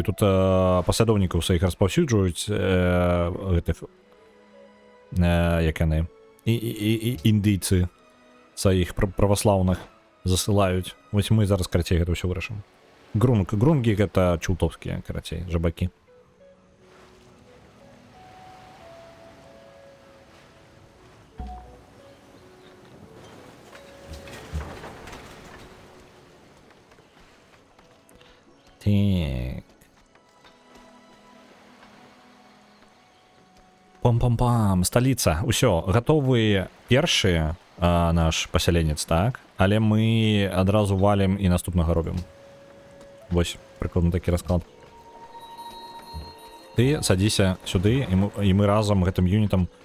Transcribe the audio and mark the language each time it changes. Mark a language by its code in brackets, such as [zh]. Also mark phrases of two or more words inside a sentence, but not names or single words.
[be] Тут паслядоўнікаў сваіх распаўсюджваюць гэтых... як яны? Індыйцы сваіх праваслаўных засылаюць. Вось мы зараз, карацей, гэта ўсё вырашым. Грунгі гэта чултовскія, карацей, жабакі. Так. Пам-пам-пам, сталіца. Усё, гатовы першы наш пасяленец, так? Але мы адразу валім і наступнага робім. Вось, прыкладна такі расклад. Ты садзіся сюды, і мы разам гэтым юнітам...